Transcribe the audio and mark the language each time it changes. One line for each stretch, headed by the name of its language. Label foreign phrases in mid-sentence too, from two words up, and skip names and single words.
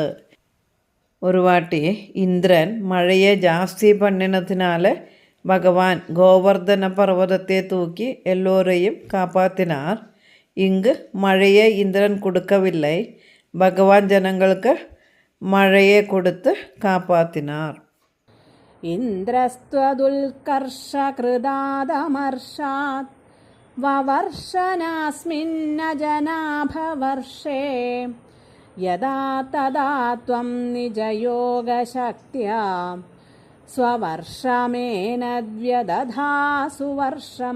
Tamil: ஒரு வாட்டி இந்திரன் மழையை ஜாஸ்தி பண்ணினதுனால பகவான் கோவர்தன பர்வதத்தை தூக்கி எல்லோரையும் காப்பாற்றினார். இங்கு மழையை இந்திரன் கொடுக்கவில்லை. பகவான் ஜனங்களுக்கு மழையை கொடுத்து காப்பாற்றினார்.
Sanskrit: इन्द्रस्त्वदुत्कर्षकृतादमर्षात् ववर्ष नास्मिन्न जनाभवर्षे यदा तदा त्वं निजयोगशक्त्या स्ववर्षमेनद्व्यदधाः सुवर्षम्.